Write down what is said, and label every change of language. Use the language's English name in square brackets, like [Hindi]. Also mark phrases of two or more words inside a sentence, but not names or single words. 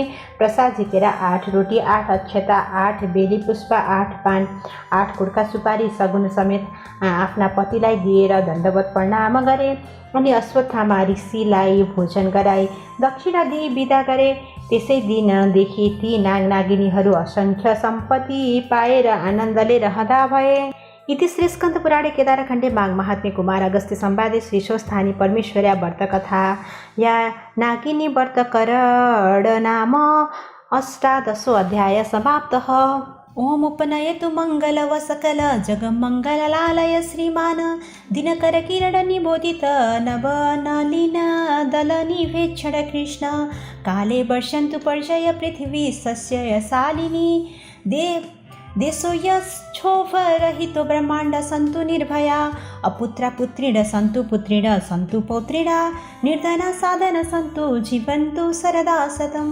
[Nepali] प्रसाद झिकेर 8 रोटी, 8 अक्षता, 8 बेली पुष्प, 8 पान, 8 कुड्का सुपारी सगुन समेत आफ्ना पतिलाई दिएर दण्डवत प्रणाम गरे। अनि अश्वत्थामा ऋषिलाई भोजन गराए, दक्षिणा दिई बिदा गरे। त्यसै दिनदेखि ती नागिनीहरू असङ्ख्य सम्पत्ति पाएर आनन्दले रहँदा भए। [Sanskrit] इति श्रीस्कन्दपुराणे केदारखण्डे माघमाहात्म्ये कुमार अगस्त्य संवादे श्रीशोस्थानी परमेश्वर्या व्रतकथा या नागिनी व्रतकरण नाम अष्टादशो अध्याय समाप्तः। ओम उपनयतु मङ्गलव सकल जगमङ्गललालय श्रीमान दिनकर किरण निबोधित नवनलिन दलनिवेक्षण कृष्ण काले वर्षन्तु पर्जय पृथिवी सस्यशालिनी देशो यक्षोभरहितो ब्रह्माण्ड सन्तु निर्भया अपुत्रा पुत्रिण सन्तु पुत्रिण सन्तु पौत्रिण निर्धना साधन सन्तु जीवन्तु सरदा शतम्।